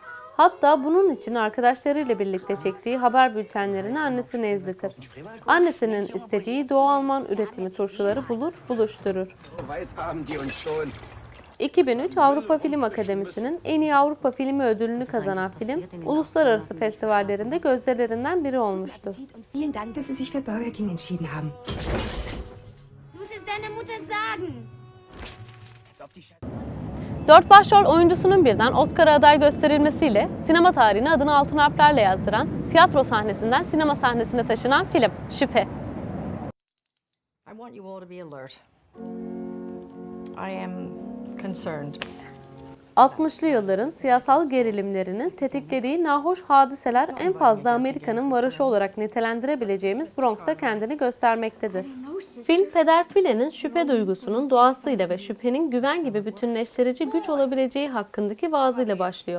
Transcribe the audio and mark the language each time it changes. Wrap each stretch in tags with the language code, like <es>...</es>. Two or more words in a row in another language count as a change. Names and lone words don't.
<tr>Hatta bunun için arkadaşlarıyla birlikte çektiği haber bültenlerini annesine izletir. Annesinin istediği Doğu Alman üretimi turşuları bulur, buluşturur. 2003 Avrupa Film Akademisi'nin en iyi Avrupa Filmi ödülünü kazanan film, uluslararası festivallerinde gösterilerinden biri olmuştu.</tr> <de>Vielen Dank, dass Sie sich für Burger King entschieden haben. Du musst es deiner Mutter sagen.</de> <tr>4 başrol oyuncusunun birden Oscar'a aday gösterilmesiyle sinema tarihine adını altın harflerle yazdıran, tiyatro sahnesinden sinema sahnesine taşınan film Şüphe.</tr> <en>I want you all to be alert. I am concerned.</en> <tr>60'lı yılların siyasal gerilimlerinin tetiklediği nahoş hadiseler en fazla Amerika'nın varoşu olarak nitelendirebileceğimiz Bronx'ta kendini göstermektedir. Film, Peder File'nin şüphe duygusunun doğasıyla ve şüphenin güven gibi bütünleştirici güç olabileceği hakkındaki vaazıyla başlıyor.</tr>